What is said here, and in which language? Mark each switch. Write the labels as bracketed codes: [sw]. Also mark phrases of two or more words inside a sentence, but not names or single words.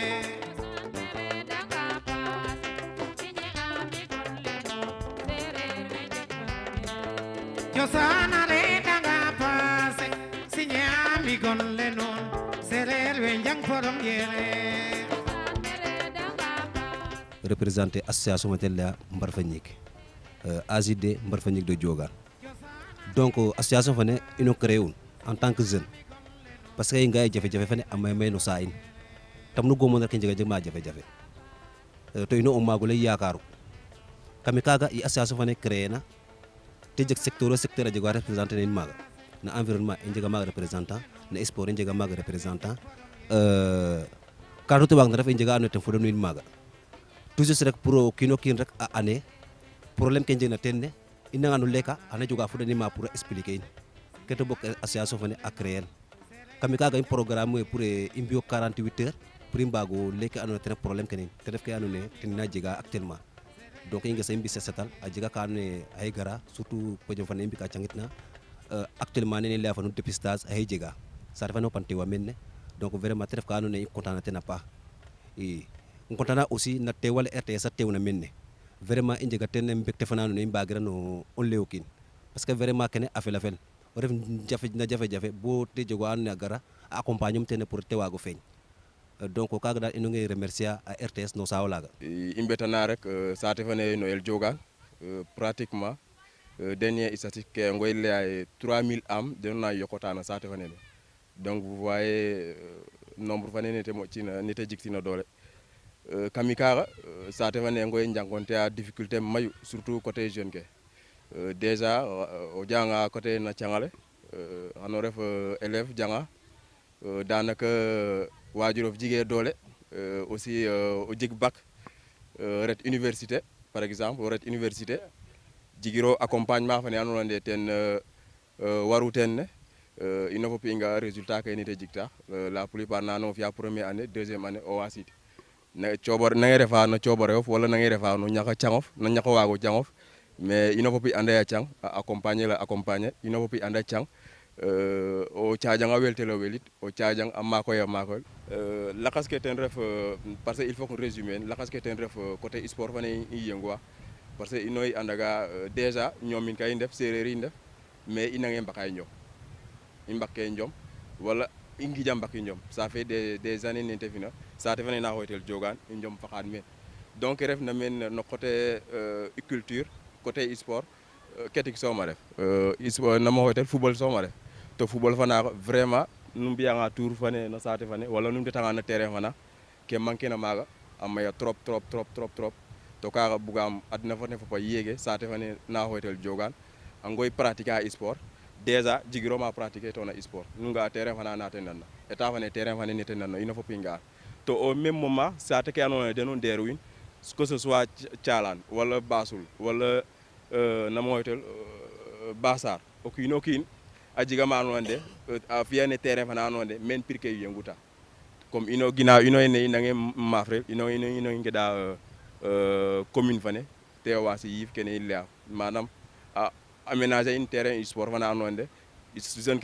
[srr] yo sanare danga pase signe ami gon le non serel wenjang podom yere [fr] représenté association matella Mbarfagnik AJD Mbarfagnik de Diogan. Donc association [srr] fane ino [fr] créé en tant que jeune parce que [srr] ngay jafe-jafe fane amay may no sa in tam nu gomo ken jega jema jafe-jafe to ino o magole yakaru kami kaga i association fane créé na te jeg secteur a jega représentant in maga na environnement en jega maga représentant na sport en jega maga représentant kaddu to wag na ref en jega ando ten fodanu in maga toujours rek pour kino kin rek a année problème ken jegna tenne ina nganu leka ana juga fudani ma [fr] pour expliquer [srr] in keto bok association fane a créer kami kaga [fr] un programme pour [srr] imbio 48 [fr] heures pour [srr] imbago leka anu [fr] très problème [srr] kenin te def ke anu ne tinna jega [fr] actuellement donc [srr] inga sa imbi setal a jega ka anu ay gara [fr] surtout podium [srr] fane imbi ka changitna actuellement ne la fanu dépistage ay jega sa refa no panti wa menne donc vraiment te def ka anu ne content na [fr] pas et on content aussi [srr] na tewal RTS tewna menne vraiment i njega ten mbekte fanano ne i mbagira no o leokin [fr] parce que vraiment [srr] kene afel afel o ref jafe-jafe bo te jego ando naye a gara a accompagne um tene pour te waago feeñ donc kaga dal ino ngay remercier a RTS no saaw laga i mbetana rek saate fane no el Diogan [fr] pratiquement dernier statistique [srr] ke ngoy leya 3000 âmes deno na yokotana saate fane ne [fr] donc vous voyez nombre [srr] fane nete moƴcina nete jiktina doole kami kaga saate fane ngoy jangonte a difficulté mayu surtout côté jeune ke déjà o janga côté na cangale xano ref élève janga danaka wajurof jige doole aussi o jeg bac ret [fr] université par exemple [srr] o ret université jigiro accompagnement fane ando nande ten waru ten ne ino fop inga résultat ke nite jikta [fr] la plupart [srr] nano fiya [fr] première année deuxième année [srr] o wasit na cobor na refa no cobore of wala na refa no ñaka cangof no ñako wago cangof mais ino fop ande a cang [fr] accompagner la accompagner [srr] ino fop ande cang o caajang a weltelo welit o caajang a makoy lakas ke ten ref [fr] parce que il faut qu'on résumer [srr] lakas ke ten ref [fr] côté sport [srr] fane i yengwa [fr] parce que [srr] inoy andaga déjà ñomin kay ndef séréer yi ndef mais i nange mbakay ñom i mbakke ñom wala i ngija mbaki ñom [fr] ça fait des années [srr] nente fina saate fane na hoytel Diogan i ñom faxad men donc ref na men no [fr] côté culture côté sport [srr] ketik soma ref sport nama hoytel football soma ref to football fana vraiment nu mbiyanga tour fane no saate fane wala nu ndetanga na terrain fana ke manqué na maga a maya trop to kaga bugam adna fane fopa yéege saate fane na hoytel Diogan a ngoy pratiquer a sport déjà jigiroma pratiquer to na sport nu nga terrain fana na tenanna état fane terrain fane ni tenanna ino fopi nga to [fr] au même moment [srr] saate ke andoona deno ndeeruwin [fr] que ce soit [srr] Thialane wala Bassoul wala nama hoytel Bassar o kiin o kiin a jega ma andoona yee a fi'ane terrain fana andoona yee men pir ke yenguta comme ino ginaaw ino ne i nange maaf rek ino i ngeɗa commune fane te waasi yiif kene i laya manam a aménager in terrain sport fana andoona yee jeune ke